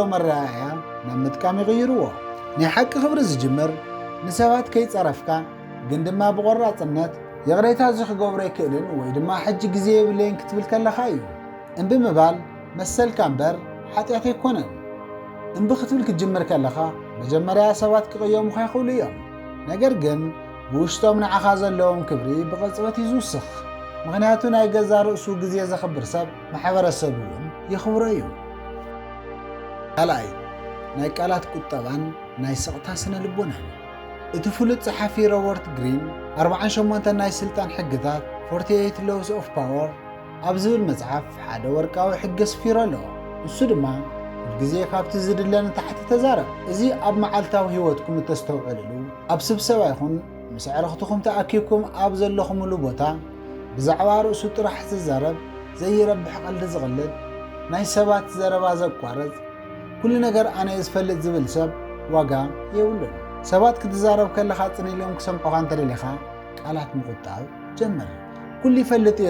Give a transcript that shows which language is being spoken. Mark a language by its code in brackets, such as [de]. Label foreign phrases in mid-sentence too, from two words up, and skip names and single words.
[ti] መረኣያ ናብ ምጥቃም ይቕይርዎ። ናይ ሓቂ ክብሪ ዝጅምር ንሰባት ከይፀረፍካ ግን ድማ ብቆራፅነት የቕሬታ ዝክገብሮ ኣይክእልን ወይ ድማ ሕጂ ግዜ የብለይን ክትብል ከለኻ እዩ። እምቢ ምባል መሰልካ እምበር ሓጢኣት ኣይኮነን። እምቢ ክትብል ክትጅምር ከለኻ መጀመርያ ሰባት ክቕየሙኻ ይኽእሉ እዮም። ነገር ግን ብውሽጦም ንዓኻ ዘለዎም ክብሪ ብቕፅበት እዩ ዝውስኽ። ምኽንያቱ ናይ ገዛ ርእሱ ግዜ ዘኽብር ሰብ ማሕበረሰብ እውን የኽብሮ እዩ። ካልኣይ ናይ ቃላት ቁጠባን ናይ ስቕታ ስነ ልቦናን። እቲ ፍሉጥ ጸሓፊ ሮበርት ግሪን 48 ናይ ስልጣን ሕግታት 48 laws of power ኣብ ዝብል መጽሓፍ ሓደ ወርቃዊ ሕጊ ኣስፊሩ ኣሎ። ንሱ ድማ ሁልግዜ ካብቲ ዝድለን ታሕቲ ተዛረብ። እዚ ኣብ መዓልታዊ ህይወትኩም እተስተውዕልሉ፣ ኣብ ስብሰባ ይኹን ምስ ኣዕርኽትኩም ተኣኪብኩም ኣብ ዘለኹምሉ ቦታ ብዛዕባ ርእሱ ጥራሕ ዝዛረብ፣ ዘይረብሕ ቀልዲ ዝቕልድ፣ ናይ ሰባት ዘረባ ዘቋርፅ፣ ኩሉ ነገር ኣነ ዝፈልጥ ዝብል ሰብ ዋጋ የብሉን። ሰባት ክትዛረብ ከለኻ ፅን ኢሎም ክሰምዑኻ እንተደሊኻ ቃላት ምቁጣብ ጀምር። ኩሉ ይፈልጥ እየ